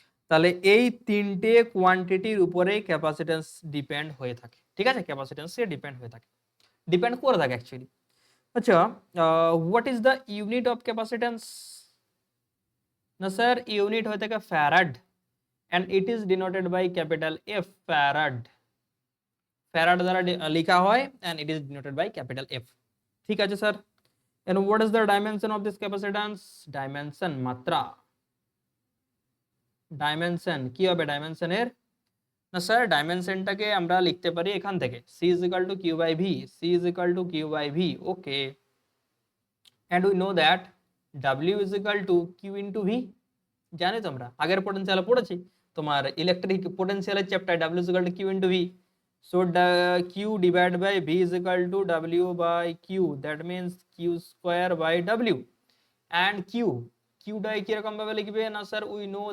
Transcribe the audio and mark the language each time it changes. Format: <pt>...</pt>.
<bn>তাহলে এই তিনটে কোয়ান্টিটির উপরে ক্যাপাসিটেন্স ডিপেন্ড হয়ে থাকে, ঠিক আছে, ক্যাপাসিটেন্সে ডিপেন্ড হয়ে থাকে, ডিপেন্ড করে থাকে অ্যাকচুয়ালি।</bn> <en>আচ্ছা, what is the unit of capacitance?</en> <bn>না স্যার, ইউনিট হয়ে থাকে</bn> <en>farad, and it is denoted by capital F, farad, farad</en> <bn>দ্বারা লেখা হয়</bn> <en>and it is denoted by capital F।</en> <bn>ঠিক আছে sir,</bn> <en>and what is the dimension of this capacitance?</en> <bn>dimension, মাত্রা, dimension কি হবে ডাইমেনশন এর? না স্যার, ডাইমেনশনটাকে আমরা লিখতে পারি এখান থেকে,</bn> <en>c is equal to q by v, c is equal to q by v, okay, and we know that w is equal to q into v,</en> <bn>জানি তোমরা আগের পোটেনশিয়ালে পড়েছি, তোমার electric পোটেনশিয়ালের chapter</bn> <en>w is equal to q into v, so q divided by v is equal to w by q, that means q square by w, and</en> <bn>qটাই কি রকম ভাবে লিখবে না স্যার,</bn> <en>we</en>